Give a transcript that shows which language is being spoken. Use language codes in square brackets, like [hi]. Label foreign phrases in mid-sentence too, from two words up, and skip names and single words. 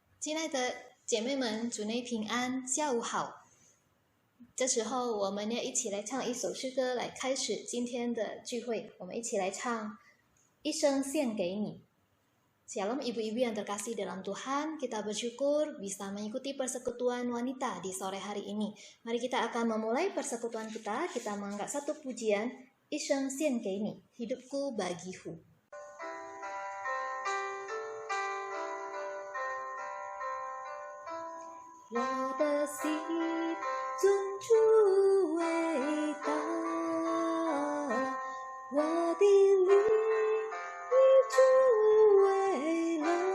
[zh] 亲爱的姐妹们，主内平安，下午好。这时候我们要一起来唱一首诗歌来开始今天的聚会。我们一起来唱《一生献给你》。 [id] Shalom ibu-ibu yang terkasih dalam Tuhan, kita bersyukur bisa mengikuti persekutuan wanita di sore hari ini. Mari kita akan memulai persekutuan kita mengangkat satu pujian, [zh] 一生献给你, [id] hidupku bagimu. [zh] 我的心尊主伟大，我的灵以主为乐，